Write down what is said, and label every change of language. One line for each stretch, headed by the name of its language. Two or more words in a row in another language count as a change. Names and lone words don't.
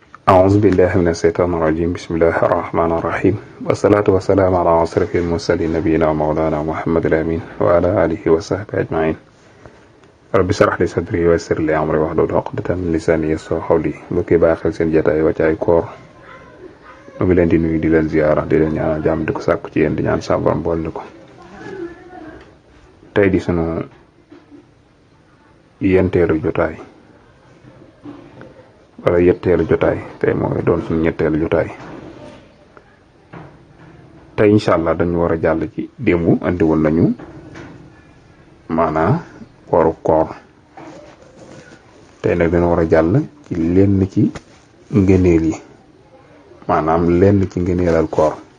Arabic: أعوذ بالله من الشيطان الرجيم بسم الله الرحمن الرحيم والصلاة والسلام على أشرف المرسلين نبينا ومولانا محمد الأمين وعلى آله وصحبه أجمعين رب اشرح لي صدري ويسر لي أمري واحلل عقدة من لساني يفقهوا قولي
Wolof: mbokk yi bàyyi xel seen jotaay Wathie koor ñu ngi leen di nuyu di leen ziyaara di leen ñaanal jàmm di ko sàkku ci yéen di ñaan sa borom boole ko tey di sunu yenteelu jotaay wala yetteelu jotaay tey mooy doon suñu ñetteelu jotaay tey
Arabic: إن شاء الله
Wolof: dañu war a jàll ci démb andi woon nañu maanaam kooru koor tey nag dañu war a jàll ci lenn ci ngëneel yi maanaam lenn ci ngëneelal koor